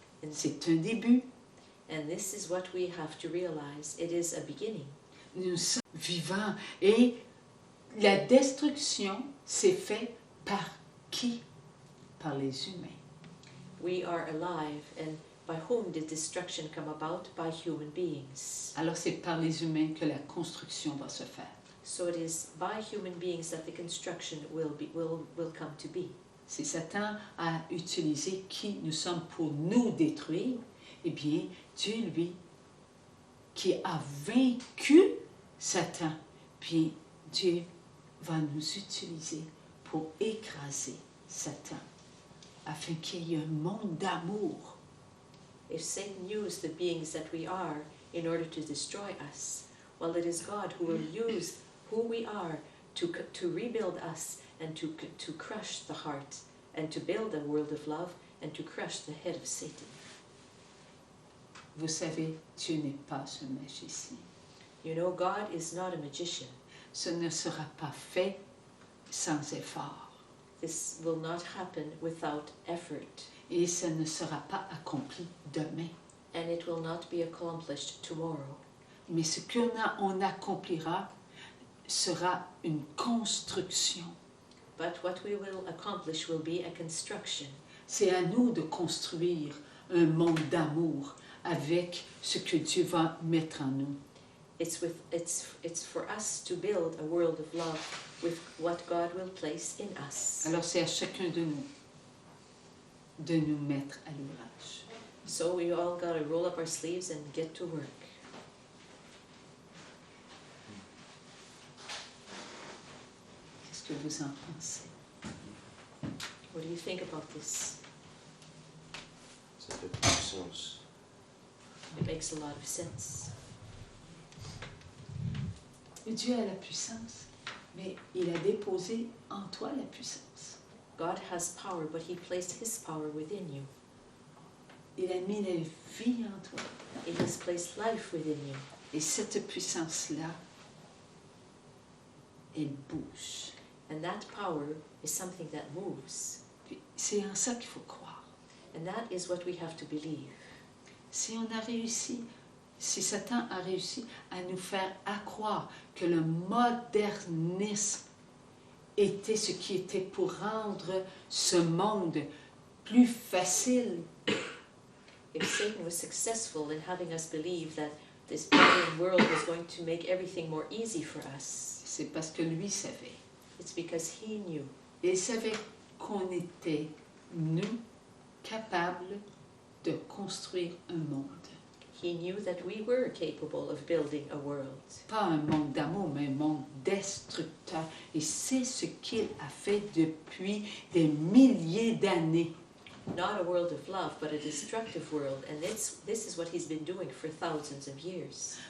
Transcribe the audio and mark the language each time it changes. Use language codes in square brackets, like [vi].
[fr] C'est un début. [en] And this is what we have to realize. It is a beginning. [fr] Nous sommes vivants et la destruction s'est faite par qui? Par les humains. [en] We are alive, and by whom did destruction come about? By human beings. [fr] Alors c'est par les humains que la construction va se faire. [en] So it is by human beings that the construction will come to be. [fr] Si Satan a utilisé qui nous sommes pour nous détruire, eh bien Dieu, lui, qui a vaincu Satan, bien Dieu va nous utiliser pour écraser Satan, afin qu'il y ait un monde d'amour. [en] If Satan used the beings that we are in order to destroy us, well, it is God who will use who we are to rebuild us and to crush the heart and to build a world of love and to crush the head of Satan. [fr] Vous savez, Dieu n'est pas un magicien. [en] You know, God is not a magician. [fr] Ce ne sera pas fait sans effort. [en] This will not happen without effort. [fr] Et ça ne sera pas accompli demain. [en] And it will not be accomplished tomorrow. [fr] Mais ce qu'on accomplira sera une construction. [en] But what we will accomplish will be a construction. [fr] C'est à nous de construire un monde d'amour avec ce que Dieu va mettre en nous. [en] It's for us to build a world of love with what God will place in us. [fr] Alors c'est à chacun de nous mettre à l'ouvrage. [en] So we all got to roll up our sleeves and get to work. [fr] Qu'est-ce que vous en pensez? [en] What do you think about this? [fr] Ça fait plus sens. [en] It makes a lot of sense. [fr] Dieu a la puissance, mais il a déposé en toi la puissance. [en] God has power, but He placed His power within you. [fr] Il a mis la vie en toi. [en] He has placed life within you. [fr] Et cette puissance-là, elle bouge. [en] And that power is something that moves. [fr] Puis c'est en ça qu'il faut croire. [en] And that is what we have to believe. [fr] Si on a réussi, si Satan a réussi à nous faire accroire que le modernisme était ce qui était pour rendre ce monde plus facile, [en] If Satan was successful in having us believe that this modern world was going to make everything more easy for us, [fr] c'est parce que lui savait. [en] it's because he knew. [fr] Il savait qu'on était, nous, capables de construire un monde. [en] He knew that we were capable of building a world. [fr] Pas un monde d'amour, mais un monde destructeur. Et c'est ce qu'il a fait depuis des milliers d'années. [en] Not a world of love, but a destructive world. And this is what he's been doing for thousands of years.